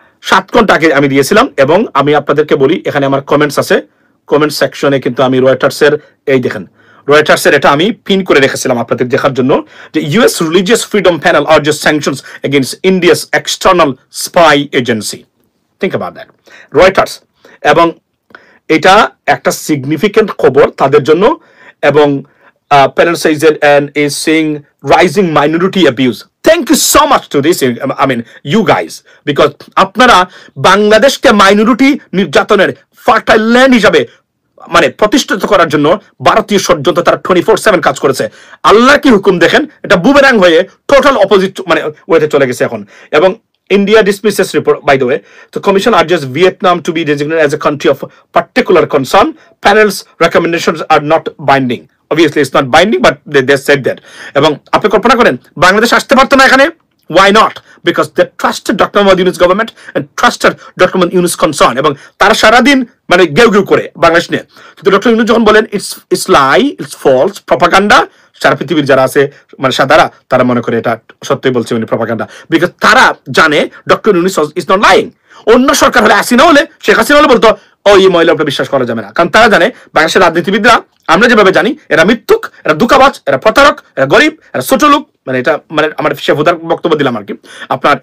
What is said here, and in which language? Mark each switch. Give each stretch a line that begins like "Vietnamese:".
Bangla: 7 ঘন্টা আগে আমি দিয়েছিলাম। এবং আমি আপনাদেরকে বলি, এখানে আমার কমেন্টস আছে, কমেন্ট সেকশনে কিন্তু আমি রয়টার্সের, এই দেখেন রয়টার্সের এটা আমি পিন করে রেখেছিলাম আপনাদের দেখার জন্য, যে
English: US religious freedom panel urges sanctions against India's external spy agency. Think about that,
Bangla: Reuters. এবং এটা একটা সিগনিফিকেন্ট খবর তাদের জন্য।
English: এবং panel says that and is seeing rising minority abuse. Thank you so much to this, I mean you guys, because
Bangla: আপনারা বাংলাদেশকে minority নির্যাতনের ফার্টাইল ল্যান্ড হিসাবে মানে প্রতিষ্ঠিত করার জন্য ভারতীয় ষড়যন্ত্র তারা 24/7 কাজ করেছে। আল্লাহ কি হুকুম দেখেন, এটা বুমেরাং হয়ে টোটাল অপোজিট মানে ওয়েতে চলে গেছে এখন।
English: এবং India dismisses report, by the way. The Commission urges Vietnam to be designated as a country of particular concern. Panel's recommendations are not binding. Obviously, it's not binding, but they said that.
Bangla: এবং আপনি কল্পনা করেন বাংলাদেশ আসতে পারতো না এখানে?
English: Why not? Because they trusted Dr. Mohamed Yunus government and trusted Dr. Mohamed Yunus concern.
Bangla: এবং তারা সারাদিন মানে গেউ গেউ করে বাংলাদেশ নিয়ে। কিন্তু ডক্টর ইউনুস যখন বলেন
English: it's lie, it's false,
Bangla: propaganda, সারা পৃথিবীর যারা আছে মানে সাদারা তারা মনে করে এটা সত্যি বলছে উনি প্রপাগান্ডা। বিকজ তারা জানে doctor Yunus
English: Is not lying.
Bangla: অন্য সরকার হলে হাসিনা হলে, শেখ হাসিনা হলে বলতো ও এই মহিলা উপরে বিশ্বাস করা যাবে না, কারণ তারা জানে বাংলাদেশের রাজনীতিবিদরা আমরা যেভাবে জানি এরা মিথ্যুক, এরা দুঃখাবাজ, এরা প্রতারক, এরা গরিব, এরা ছোট লোক, মানে এটা মানে আমার শেফুদার বক্তব্য দিলাম আর কি আপনার।